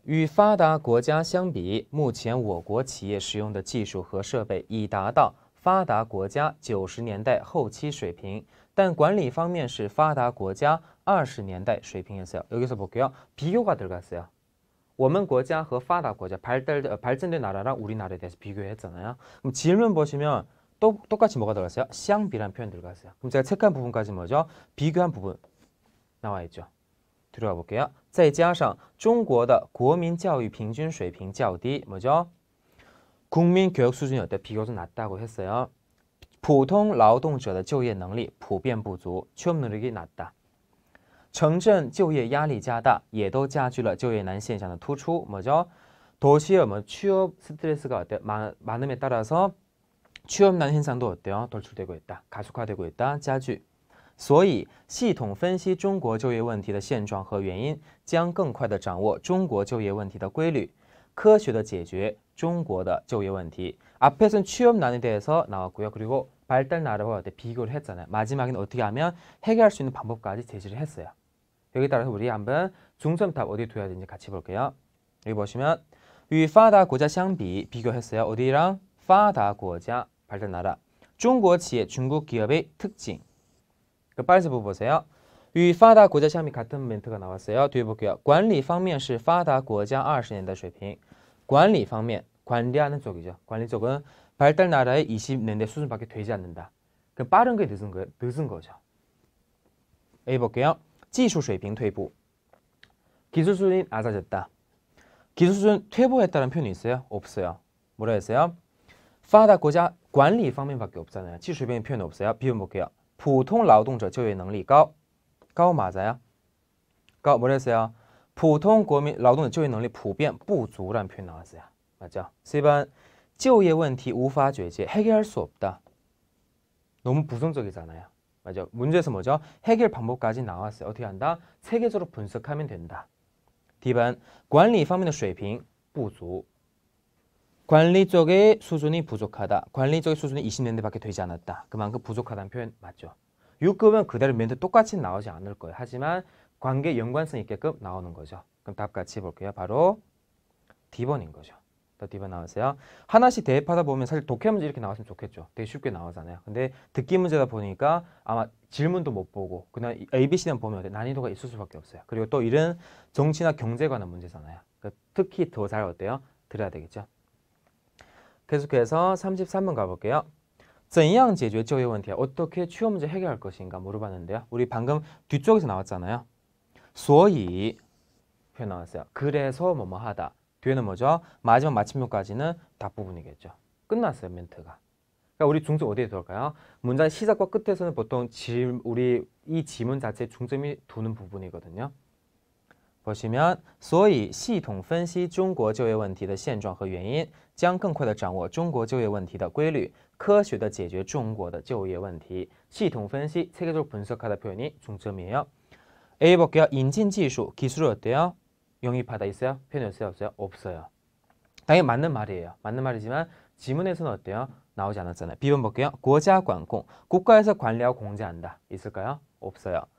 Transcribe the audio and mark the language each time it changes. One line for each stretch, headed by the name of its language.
Chinese: 与发达国家相比，目前我国企业使用的技术和设备已达到发达国家90年代后期水平，但管理方面是发达国家20年代水平했어요.
Korean: 여기서 볼게요. 비교가 들어갔어요.
Chinese: 我们国家和发达国家
Korean: 발전된 나라랑 우리나라에 대해서 비교했잖아요. 그럼 질문 보시면 똑같이 뭐가 들어갔어요? 相比라는 표현 들어갔어요. 그럼 제가 체크한 부분까지 뭐죠? 비교한 부분 나와 있죠. 들어가 볼게요.
Chinese: 再加上中国的国民教育平均水平较低
Korean: 뭐죠? 국민 교육 수준이 어때? 비교적 낮다고 했어요.
Chinese: 普通劳动者的就业能力普遍不足,
Korean: 취업 능력이 낮다.
Chinese: 城镇就业压力加大, 也都加剧了就业难现象的突出.
Korean: 뭐죠? 도시에 뭐 취업 스트레스가 어때? 많음에 따라서 취업난 현상도 어때요? 돌출되고 있다. 가속화되고 있다. 加剧.
Chinese: 所以系统分析中国就业问题的现状和原因，将更快地掌握中国就业问题的规律，科学地解决中国的就业问题.
Korean: 앞에서는 취업난에 대해서 나왔고요. 그리고 발달 나라와 비교를 했잖아요. 마지막에는 어떻게 하면 해결할 수 있는 방법까지 제시를 했어요. 여기 따라서 우리 한번 중점탑 어디 둬야 되는지 같이 볼게요. 여기 보시면
Chinese: 与发达国家相比
Korean: 비교했어요. 어디랑?
Chinese: 发达国家
Korean: 발달 나라. 중국企业 중국 기업의 특징. 그 빨리 보세요.
Chinese: 与发达国家相比
Korean: 같은 멘트가 나왔어요. 뒤에 볼게요.
Chinese: 管理方面是发达国家20年代水平. 管理方面
Korean: 관리하는 쪽이죠. 관리 쪽은 발달 나라의 20년대 수준밖에 되지 않는다. 그 빠른 게 늦은 거죠. A 볼게요.
Chinese: 技术水平退步.
Korean: 기술 수준이 낮아졌다. 기술 수준 퇴보했다는 표현이 있어요? 없어요. 뭐라 했어요? 发达国家 관리方面밖에 없잖아요.
Chinese: 技术水平
Korean: 표현이 없어요. 비교 볼게요.
Chinese: 普通劳动者就业能力高.
Korean: 高 맞아요? 高 뭐라 했어요?
Chinese: 普通国民劳动者就业能力普遍不足
Korean: 라는 표현 나왔어요. 맞죠? 4번
Chinese: 就业问题无法解决
Korean: 해결할 수 없다. 너무 부정적이잖아요. 맞죠? 문제에서 뭐죠? 해결 방법까지 나왔어요. 어떻게 한다? 세계적으로 분석하면 된다.
Chinese: D번 管理方面的水平不足.
Korean: 관리 쪽의 수준이 부족하다. 관리 쪽의 수준이 20년대밖에 되지 않았다. 그만큼 부족하다는 표현 맞죠? 6급은 그대로 멘트 똑같이 나오지 않을 거예요. 하지만 관계 연관성 있게끔 나오는 거죠. 그럼 답 같이 볼게요. 바로 D번인 거죠. 또 D번 나왔어요. 하나씩 대입하다 보면 사실 독해 문제 이렇게 나왔으면 좋겠죠. 되게 쉽게 나오잖아요. 근데 듣기 문제다 보니까 아마 질문도 못 보고 그냥 ABC만 보면 난이도가 있을 수밖에 없어요. 그리고 또 이런 정치나 경제 관한 문제잖아요. 그러니까 특히 더 잘 어때요? 들어야 되겠죠. 계속해서 33번 가볼게요.
Chinese: 怎样解决就业问题?
Korean: 어떻게 취업 문제 해결할 것인가 물어봤는데요. 우리 방금 뒤쪽에서 나왔잖아요. 所以 표현 나왔어요. 그래서 뭐뭐 하다. 뒤에는 뭐죠? 마지막 마침표까지는 답 부분이겠죠. 끝났어요, 멘트가. 그러니까 우리 중점 어디에 들어갈까요? 문장 시작과 끝에서는 보통 우리 이 지문 자체에 중점이 두는 부분이거든요. 보시면
Chinese: 所以系统分析中国就业问题的现状和原因，将更快地掌握中国就业问题的规律，科学地解决中国的就业问题. 系统分析,
Korean: 체계적으로 분석하다 표현이 중점이에요. A 볼게요. 인진技术, 기술을 어때요? 영입하다 있어요? 표현이 있어요? 없어요? 없어요. 당연히 맞는 말이에요. 맞는 말이지만 지문에서는 어때요? 나오지 않았잖아요. B번 볼게요.
Chinese: 国家管控,
Korean: 국가에서 관리하고 공제한다. 있을까요? 없어요.